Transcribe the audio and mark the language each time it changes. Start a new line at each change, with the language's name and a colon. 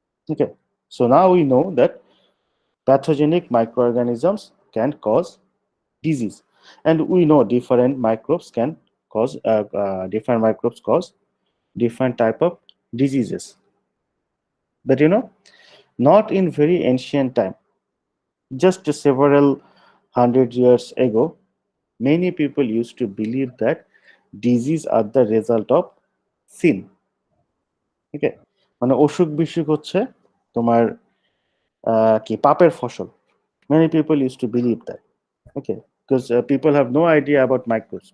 English: Okay, so now we know that pathogenic microorganisms can cause disease, and we know different microbes cause different type of diseases. But not in very ancient time, just several hundred years ago, many people used to believe that disease are the result of sin.
Bangla: Okay, মানে অসুখ বিসুখ হচ্ছে তোমার কি পাপের ফসল।
English: Many people used to believe that. Okay, because people have no idea about microbes.